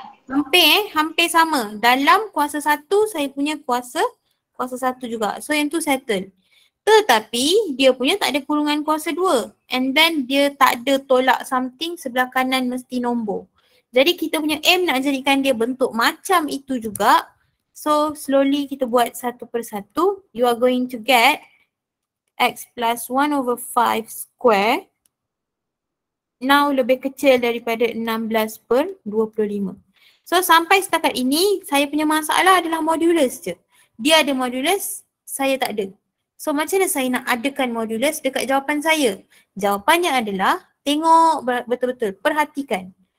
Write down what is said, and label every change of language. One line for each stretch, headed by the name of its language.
Malay: Hampir sama. Dalam kuasa 1 saya punya kuasa 1 juga. So yang tu settle. Tetapi dia punya tak ada kurungan kuasa 2.
English: And then
Malay: dia tak ada tolak something, sebelah kanan mesti nombor. Jadi kita punya aim nak jadikan dia bentuk macam itu juga.
English: So slowly
Malay: kita buat satu per satu.
English: You are going to get x plus 1/5 square.
Malay: Now lebih kecil daripada 16/25. So sampai setakat ini saya punya masalah adalah modulus je. Dia ada modulus, saya tak ada. So macam mana saya nak adakan modulus dekat jawapan saya? Jawapannya adalah tengok betul-betul, perhatikan.